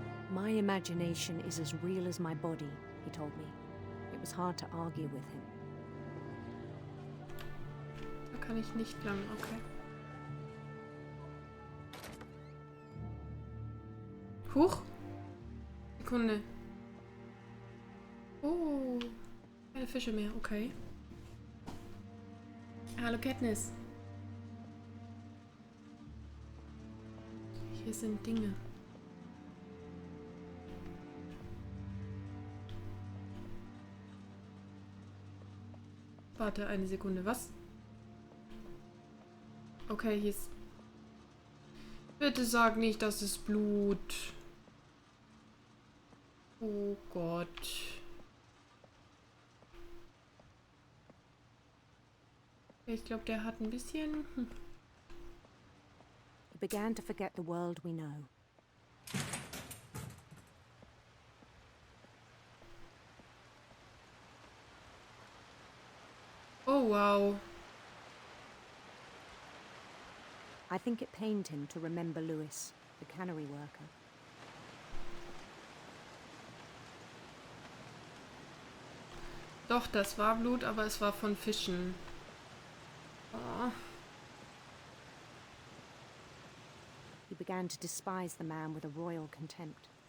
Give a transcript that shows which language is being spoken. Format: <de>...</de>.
<en>My imagination is as real as my body, he told me. It was hard to argue with him.</en> <de>Da kann ich nicht lang, okay. Huch! Sekunde. Oh, keine Fische mehr, okay. Hallo Katniss. Hier sind Dinge. Warte eine Sekunde, was? Okay, hier ist... Bitte sag nicht, das ist Blut. Oh Gott. Ich glaube, der hat ein bisschen...</de> <en>He began to forget the world we know. Oh, wow. I think it pained him to remember Lewis, the cannery worker.</en> <de>Doch, das war Blut, aber es war von Fischen. Oh.</de> <en>He began to despise the man with a royal contempt.</en>